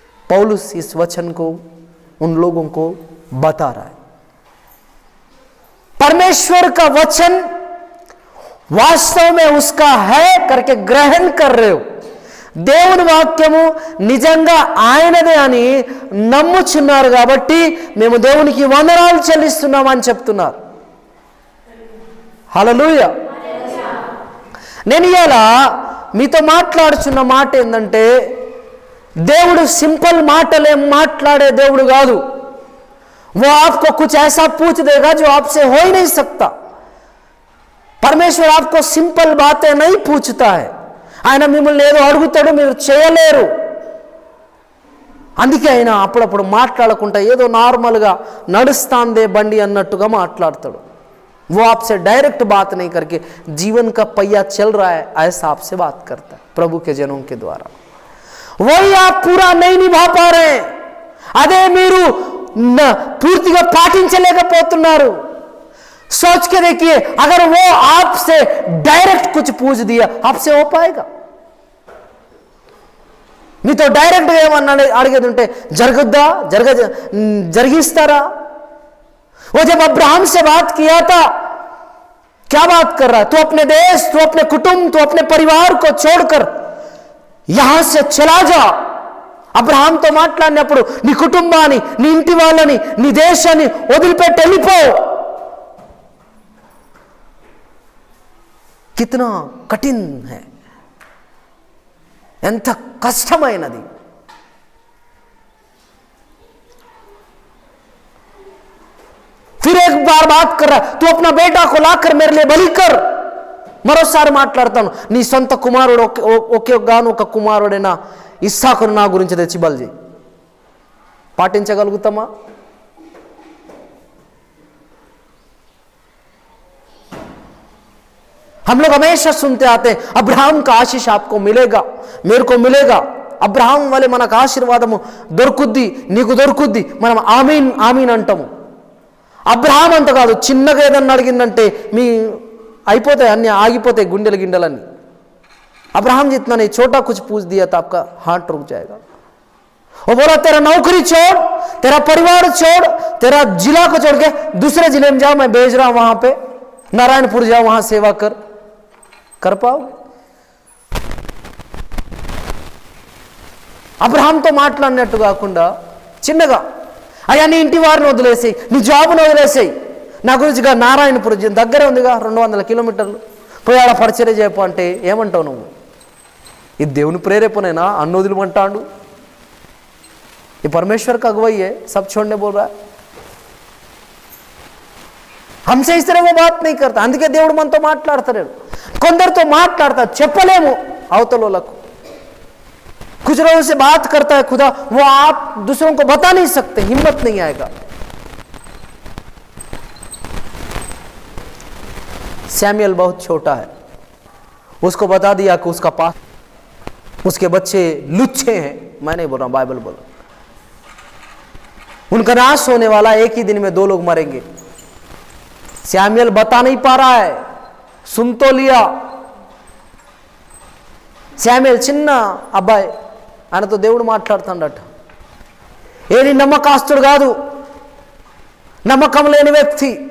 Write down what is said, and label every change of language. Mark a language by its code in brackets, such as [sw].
[hi] पौलुस इस वचन को उन लोगों को बता रहा है. परमेश्वर का वचन वास्तव में उसका है करके ग्रहण कर रहे हो. [te] దేవుని వాక్యము నిజంగా ఆయనదే అని నమ్ముచున్నారు కాబట్టి మేము దేవునికి వందనాలు చెల్లిస్తున్నాం అని చెప్తున్నారు. హల్లెలూయా. నేను ఇలా మీతో మాట్లాడుచున్న మాట ఏంటంటే, దేవుడు సింపుల్ మాటలే మాట్లాడే దేవుడు కాదు. [hi] वो आपको कुछ ऐसा पूछ देगा जो आपसे हो ही नहीं सकता. परमेश्वर आपको सिंपल बातें नहीं पूछता है. [te] ఆయన మిమ్మల్ని ఏదో అడుగుతాడు, మీరు చేయలేరు. అందుకే ఆయన అప్పుడప్పుడు మాట్లాడకుండా ఏదో నార్మల్గా నడుస్తాందే బండి అన్నట్టుగా మాట్లాడతాడు. [hi] वो आपसे डायरेक्ट बात नहीं करके जीवन का पहिया चल रहा है ऐसा आपसे बात करता है प्रभु के जनों के द्वारा. वही आप पूरा नहीं निभा पा रहे, [te] అదే మీరు పూర్తిగా పాటించలేకపోతున్నారు. [hi] सोच के देखिए, अगर वो आपसे डायरेक्ट कुछ पूछ दिया आपसे हो पाएगा? [te] మీతో డైరెక్ట్గా ఏమన్నా అడిగేది ఉంటే జరుగుద్దా? జరిగిస్తారా? [hi] वो जब अब्राहम से बात किया था, क्या बात कर रहा है? तू अपने देश, तू अपने कुटुंब, तू अपने परिवार को छोड़कर यहां से चला जा. [te] అబ్రహాంతో మాట్లాడినప్పుడు నీ కుటుంబాన్ని, నీ ఇంటి వాళ్ళని, నీ దేశాన్ని వదిలిపెట్టి వెళ్ళిపో. [hi] కితనా కఠిన్ హై, [te] ఎంత కష్టమైనది. [hi] फिर एक बार बात कर रहा, तू अपना बेटा को लाकर मेरे लिए बलि कर. [te] మరోసారి మాట్లాడతాను, నీ సొంత కుమారుడు ఒకే గాను ఒక కుమారుడైన ఇస్సాకును నా గురించి తెచ్చి బలి చేయి. పాటించగలుగుతామా? [hi] हम लोग हमेशा सुनते आते हैं अब्राहम का आशीष आपको मिलेगा, मेरे को मिलेगा. [te] అబ్రహాం వలె మనకు ఆశీర్వాదము దొరుకుద్ది, నీకు దొరుకుద్ది. మనం ఆమీన్ ఆమీన్ అంటాము. అబ్రహాం అంత కాదు, చిన్నగా ఏదన్నా అడిగిందంటే మీ అయిపోతాయి, అన్ని ఆగిపోతాయి గుండెల గిండెలన్నీ. [hi] अब्राहम जितना नहीं, छोटा कुछ पूछ दिया तो आपका हार्ट रुक जाएगा. वो बोला तेरा नौकरी छोड़, तेरा परिवार छोड़, तेरा जिला को छोड़ के दूसरे जिले में जाओ, मैं भेज रहा हूं वहां पे, नारायणपुर जाओ, वहां सेवा कर पाओगे? [te] అబ్రహాంతో మాట్లాడినట్టు కాకుండా చిన్నగా, అయ్యా నీ ఇంటి వారిని వదిలేసేయి, నీ జాబ్ను వదిలేసేయి, నా గురించిగా నారాయణపురం దగ్గరే ఉందిగా 200 కిలోమీటర్లు, పోయి ఆడ పరిచర్య చేయపో అంటే ఏమంటావు నువ్వు? ఇది దేవుని ప్రేరేపణేనా? అన్ను వదిలిమంటాడు. [hi] ये परमेश्वर का अगुवाई है, सब छोड़ने बोल रहा है. हमसे इस तरह वो बात नहीं करता. [te] అందుకే దేవుడు మనతో మాట్లాడతాడు. కొందరితో మాట్లాడతా చెప్పలేము అవతలోలకు. [hi] कुछ लोगों से बात करता है खुदा, वो आप दूसरों को बता नहीं सकते, हिम्मत नहीं आएगा. सैमुएल बहुत छोटा है, उसको बता दिया कि उसका पास उसके बच्चे लुच्चे हैं. मैं नहीं बोल रहा, बाइबल बोल रहा. उनका नाश होने वाला, एक ही दिन में 2 लोग मरेंगे। सैमुएल बता नहीं पा रहा है, सुन तो लिया। [te] శామ్యూయల్ చిన్న అబ్బాయి, ఆయనతో దేవుడు మాట్లాడుతాడట. ఏలి నమ్మకాస్తుడు కాదు, నమ్మకం లేని వ్యక్తి.